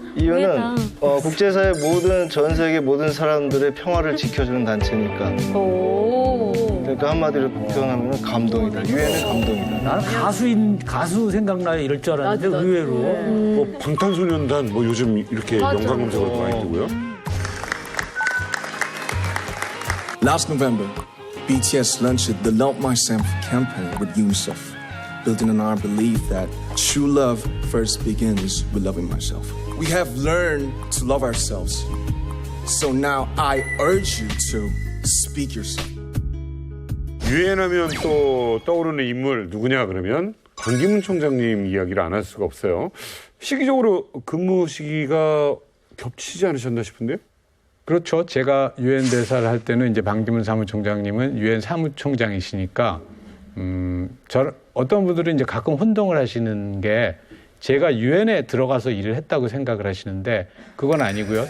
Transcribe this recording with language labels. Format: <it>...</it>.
<ko>이유는 국제사회 전 세계 모든 사람들의 평화를 지켜주는 단체니까. 그러니까 한마디로 표현하면 감동이다. 유엔은 감동이다. 나는 가수 생각나요 이럴 줄 알았는데 의외로. 뭐 방탄소년단 뭐 요즘 이렇게 연관 검색어도 많이 뜨고요.</ko> <en>Last November, BTS launched the Love Myself campaign with UNICEF, building on our belief that true love first begins with loving myself. We have learned to love ourselves. So now I urge you to speak yourself.</en> <ko>유엔 하면 또 떠오르는 인물 누구냐 그러면 반기문 총장님 이야기를 안 할 수가 없어요. 시기적으로 근무 시기가 겹치지 않으셨나 싶은데요? 그렇죠. 제가 유엔 대사를 할 때는 이제 반기문 사무총장님은 유엔 사무총장이시니까 어떤 분들은 이제 가끔 혼동을 하시는 게 제가 유엔에 들어가서 일을 했다고 생각을 하시는데 그건 아니고요.</ko>